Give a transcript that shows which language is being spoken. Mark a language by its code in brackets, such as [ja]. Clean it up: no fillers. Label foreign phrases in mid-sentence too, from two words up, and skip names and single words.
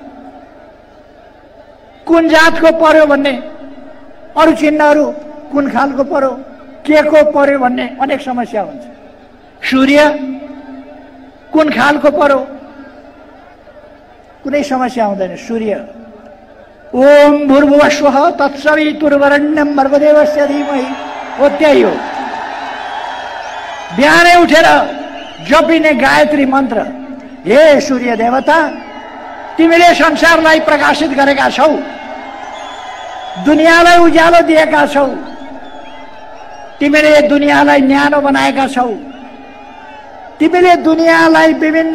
[ne] कुन जातको पर्यो भन्ने, अरू चिन्हहरू कुन खालको पर्यो, के को पर्यो भन्ने अनेक समस्या हुन्छ। सूर्य कुन खालको पर्यो कुनै समस्या हुँदैन। [sa] सूर्य ओम भूर्भुवः स्वः तत्सवितुर्वरेण्यं भर्गदेवस्य धीमहि, [ne] हो त्यही हो। बिहानै उठेर जपिने गायत्री मन्त्र, हे सूर्य देवता, तिमीले संसारलाई प्रकाशित गरेका छौ, दुनियाँलाई उज्यालो दिएका छौ, तिमीले दुनियाँलाई न्यानो बनाएका छौ, तिमीले दुनियाँलाई विभिन्न